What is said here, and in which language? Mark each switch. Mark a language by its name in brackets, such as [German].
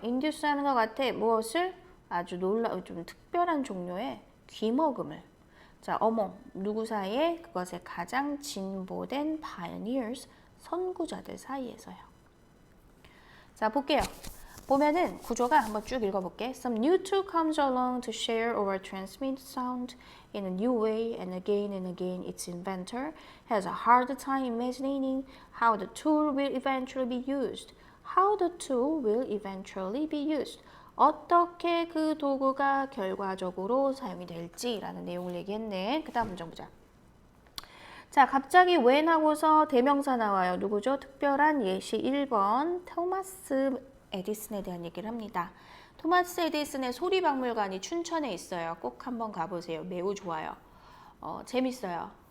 [Korean] induce 하는 것 같아. 무엇을? 아주 좀 특별한 종류의 귀먹음을. 자, among 누구 사이에? 그것의 가장 진보된 pioneers, 선구자들 사이에서요. 자, 볼게요. 보면은 구조가 한번 쭉 읽어볼게. [English] Some new tool comes along to share or transmit sound in a new way, and again its inventor has a hard time imagining how the tool will eventually be used. How the tool will eventually be used. [Korean] 어떻게 그 도구가 결과적으로 사용이 될지라는 내용을 얘기했네. 그 다음 문장 보자. 자, 갑자기 when 하고서 대명사 나와요. 누구죠? 특별한 예시 1번 토마스 에디슨에 대한 얘기를 합니다. 토마스 에디슨의 소리박물관이 춘천에 있어요. 꼭 한번 가보세요. 매우 좋아요. 재밌어요.